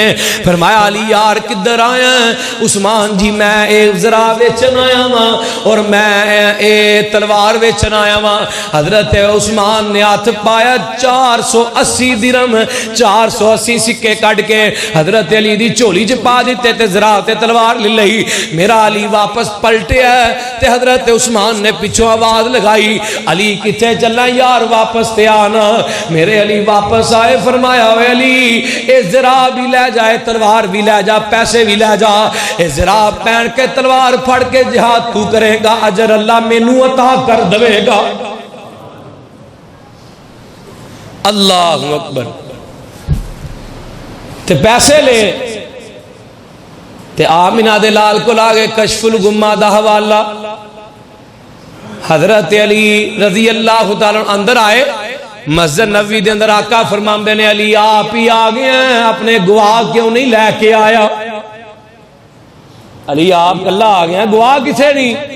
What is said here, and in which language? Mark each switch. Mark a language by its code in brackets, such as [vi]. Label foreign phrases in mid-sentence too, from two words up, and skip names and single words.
[pa] فرمایا علی یار کدھر آیا؟ عثمان جی میں اے زرا ویچن آیا ہاں اور میں اے تلوار ویچن آیا ہاں. حضرت عثمان نے ہاتھ پایا 480 درم 480 سکے کٹ کے حضرت علی دی چولی چ پا دیتے تے زرا تے تلوار لے لئی. میرا علی واپس پلٹے تے حضرت عثمان نے پیچھوں آواز لگائی علی کتے چلنا یار واپس تے آنا. میرے علی واپس آئے. فرمایا اے علی اے زرا بھی لے جائے تلوار بھی لے جا پیسے بھی لے جا. اے زرا پہن کے تلوار پھڑ کے جہاد تو کرے گا اجر اللہ مینوں عطا کر دے گا. [ar] اللہ اکبر. [pa] تے پیسے لے تے آمینہ دے لال کو لاگے کشف الغمہ دا حوالہ. حضرت علی رضی اللہ تعالیٰ اندر آئے مسجد نبوی دے اندر. آقا فرماندے نے [ur] علی آپ ہی آ گئے ہیں اپنے گواہ کیوں نہیں لے کے آیا؟ [pa] علی آپ کلا آ گئے ہیں گواہ کسے نہیں؟